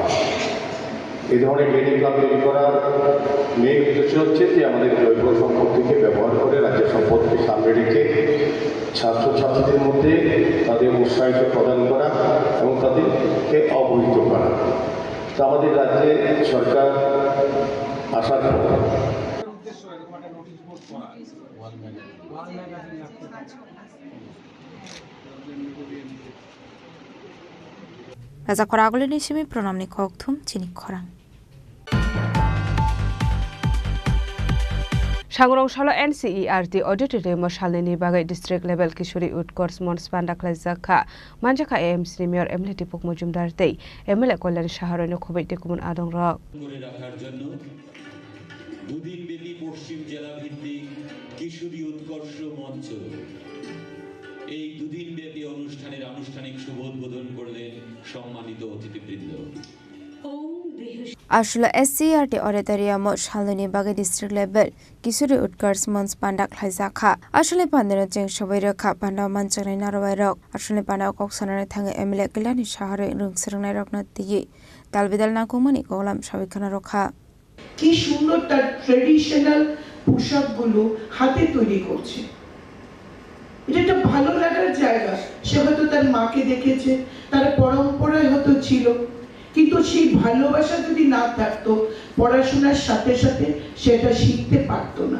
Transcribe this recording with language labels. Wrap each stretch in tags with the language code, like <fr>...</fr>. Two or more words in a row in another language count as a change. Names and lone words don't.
<bn>এই ধরনের</bn> <en>DNA club</en> <bn>তৈরি করার মেইন উদ্দেশ্য হচ্ছে যে আমাদের জৈব সম্পদটিকে ব্যবহার করে রাজ্যের সম্পদকে সামনে রেখে ছাত্রছাত্রীদের মধ্যে তাদের উৎসাহিত প্রদান করা এবং তাদেরকে অবহিত করা। তা আমাদের রাজ্যে সরকার আসার পর</bn> <trp>Raja Khoragole ni simi pronamni khokthum Chini Khorang. Sangrongshalo NCERT auditorium shalini bagai</trp> <en>district level</en> <trp>kishori utkors mons panda klajaka manjaka AMC mayor Emily Pok Mojumdar tei MLA Kollan Shaharone khobaite kumun adong rok</trp> <bn>করে রাখার জন্য দুদিন ব্যাপী পশ্চিম জেলা ভিত্তিক কিশোরী উৎকর্ষ মঞ্চ এই দুদিন ব্যাপী অনুষ্ঠানের আনুষ্ঠানিক শুভ উদ্বোধন করলেন সম্মানিত অতিথিবৃন্দ।</bn> <trp>Ashula SCRT auditorium shalini bagai</trp> <en>district level</en> <trp>kisuri utkars mons panda khlaijaka ashule pandero jeng sabai rakha panda manchani narwai rok ashule panda koksonare thange MLA Kilani Shahare rungsrangnai rokna tiye dalbidal nakumani kolam sabikhana rokha</trp> <bn>কি সুন্দর তার ট্রেডিশনাল পোশাকগুলো হাতে তৈরি করছে। এটা একটা ভালো লাগার জায়গা। সে হয়তো তার মাকে দেখেছে, তার পরম্পরায় হয়তো ছিল, কিন্তু সেই ভালোবাসা যদি না থাকতো পড়াশোনার সাথে সাথে সেটা শিখতে পারতো না।</bn>